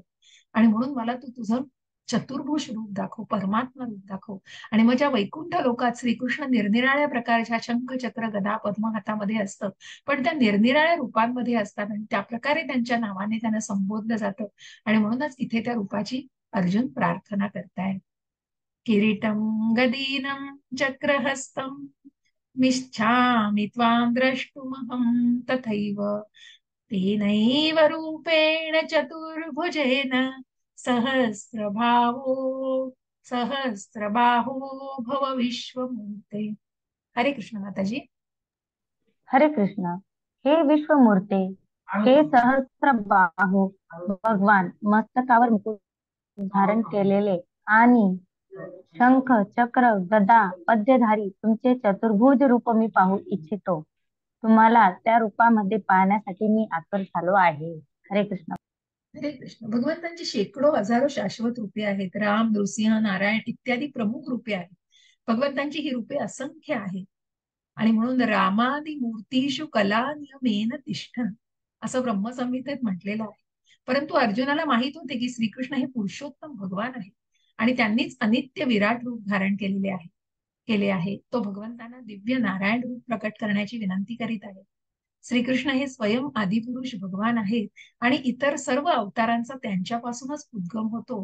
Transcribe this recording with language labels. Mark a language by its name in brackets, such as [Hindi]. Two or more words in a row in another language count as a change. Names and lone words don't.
[Marathi] आणि म्हणून मला तू तुझं चतुर्भुज रूप दाखव, परमात्मा रूप दाखव. आणि मग ज्या वैकुंठ लोकात श्रीकृष्ण निरनिराळ्या प्रकारच्या शंख चक्र गदा पद्म हातामध्ये असतं, पण त्या निरनिराळ्या रूपांमध्ये असतात आणि त्या प्रकारे त्यांच्या नावाने त्यांना संबोधलं जातं. आणि म्हणूनच इथे त्या रूपाची अर्जुन प्रार्थना करतायत. [Sanskrit] किरीटं गदीनं चक्रहस्तं मिच्छामि त्वां द्रष्टुमहं तथैव तेनैव रूपेण चतुर्भुजेन सहस्रभावो सहस्रबाहो भव विश्वमूर्ते. [Marathi] हरे कृष्ण माताजी. हरे कृष्ण. हे विश्वमूर्ते, हे सहस्त्रबाहू भगवान, मस्तकावर मुकुट धारण केलेले आणि शंख चक्र गदा पद्यधारी तुमचे चतुर्भुज रूप मी पाहू इच्छितो. तुम्हाला त्या रूपामध्ये पाहण्यासाठी मी आतुर झालो आहे. हरे कृष्ण. हरे कृष्ण. भगवंतांची शेकडो हजारो शाश्वत रूपे आहेत. राम, नृसिंह, नारायण इत्यादी प्रमुख रूपे आहेत. भगवंतांची ही रूपे असंख्य आहेत. आणि म्हणून [Sanskrit] रामादि मूर्तीषु कला नियमेन तिष्ठन् [Marathi] असं ब्रह्मसंहितेत म्हटलेलं आहे. परंतु अर्जुनाला माहित होते की श्रीकृष्ण हे पुरुषोत्तम भगवान आहे आणि त्यांनीच अनित्य विराट रूप धारण केले आहे. तो भगवंतांना दिव्य नारायण रूप प्रकट करण्याची विनंती करीत आहे. श्रीकृष्ण हे स्वयं आदिपुरुष भगवान आहेत आणि इतर सर्व अवतारांचा त्यांच्यापासूनच उद्गम होतो.